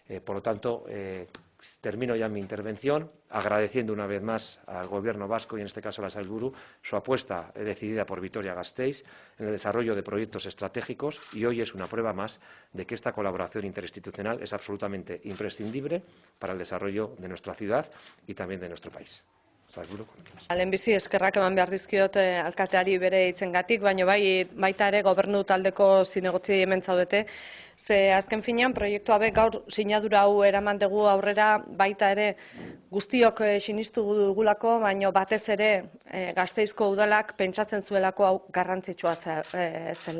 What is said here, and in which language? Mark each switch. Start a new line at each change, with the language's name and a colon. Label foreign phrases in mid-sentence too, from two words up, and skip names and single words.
Spanish: Por lo tanto, termino ya mi intervención agradeciendo una vez más al Gobierno vasco y en este caso a la Sailburu su apuesta decidida por Vitoria-Gasteiz en el desarrollo de proyectos estratégicos y hoy es una prueba más de que esta colaboración interinstitucional es absolutamente imprescindible para el desarrollo de nuestra ciudad y también de nuestro país.
Basque: Lehenbizi eskerrak eman behar dizkiot alkateari bere hitzengatik, baina baita ere gobernu taldeko zinegotzi hemen zaudete. Ze azken finean proiektu hauek gaur sinadura hau eraman dugu aurrera baita ere guztiok sinistu dugulako, baina batez ere Gasteizko udalak pentsatzen zuelako hau garrantzitsua zela.